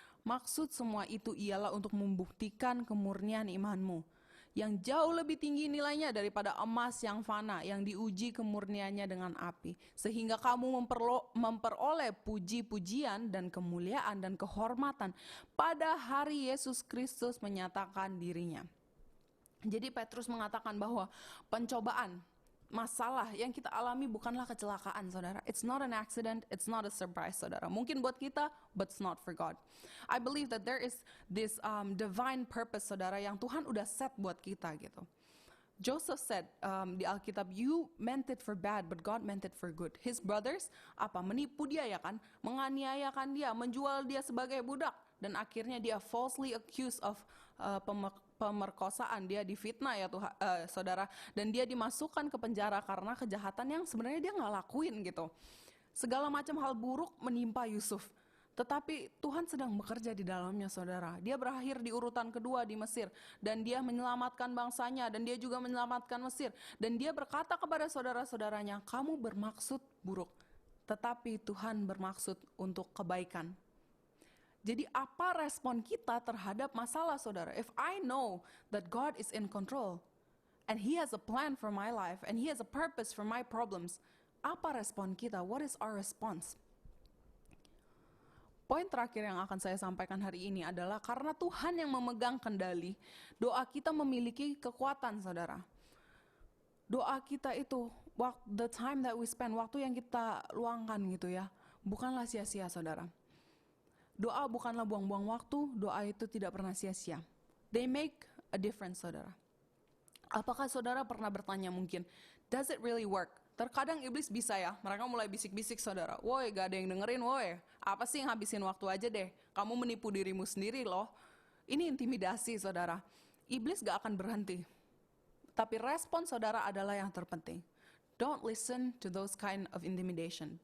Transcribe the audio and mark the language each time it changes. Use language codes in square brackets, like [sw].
[id] Maksud semua itu ialah untuk membuktikan kemurnian imanmu, yang jauh lebih tinggi nilainya daripada emas yang fana, yang diuji kemurniannya dengan api, sehingga kamu memperoleh puji-pujian dan kemuliaan dan kehormatan pada hari Yesus Kristus menyatakan dirinya. Jadi Petrus mengatakan bahwa pencobaan, masalah yang kita alami bukanlah kecelakaan, saudara. [en] It's not an accident, it's not a surprise, saudara. [id] Mungkin buat kita, [en] but it's not for God. I believe that there is this divine purpose, saudara, [id] yang Tuhan udah set buat kita gitu. [en] Joseph said [id] di Alkitab, [en] you meant it for bad, but God meant it for good. His brothers, [id] menipu dia ya kan, menganiayakan dia, menjual dia sebagai budak, dan akhirnya dia [en] falsely accused of [id] pemerkosaan, dia difitnah ya Tuhan, saudara, dan dia dimasukkan ke penjara karena kejahatan yang sebenarnya dia nggak lakuin gitu. Segala macam hal buruk menimpa Yusuf, tetapi Tuhan sedang bekerja di dalamnya, saudara. Dia berakhir di urutan kedua di Mesir, dan dia menyelamatkan bangsanya, dan dia juga menyelamatkan Mesir, dan dia berkata kepada saudara-saudaranya, kamu bermaksud buruk, tetapi Tuhan bermaksud untuk kebaikan. Jadi apa respon kita terhadap masalah, saudara? [en] If I know that God is in control and He has a plan for my life and He has a purpose for my problems, [id] apa respon kita? [en] What is our response? [id] Poin terakhir yang akan saya sampaikan hari ini adalah karena Tuhan yang memegang kendali, doa kita memiliki kekuatan, saudara. Doa kita itu, [en] the time that we spend, [id] waktu yang kita luangkan gitu ya, bukanlah sia-sia, saudara. Doa bukanlah buang-buang waktu, doa itu tidak pernah sia-sia. [en] They make a difference, saudara. [id] Apakah saudara pernah bertanya mungkin, [en] does it really work? [id] Terkadang iblis bisa ya, mereka mulai bisik-bisik, saudara. Woi, gak ada yang dengerin, woi. Apa sih, ngabisin waktu aja deh. Kamu menipu dirimu sendiri loh. Ini intimidasi, saudara. Iblis gak akan berhenti. Tapi respon saudara adalah yang terpenting. [en] Don't listen to those kind of intimidation.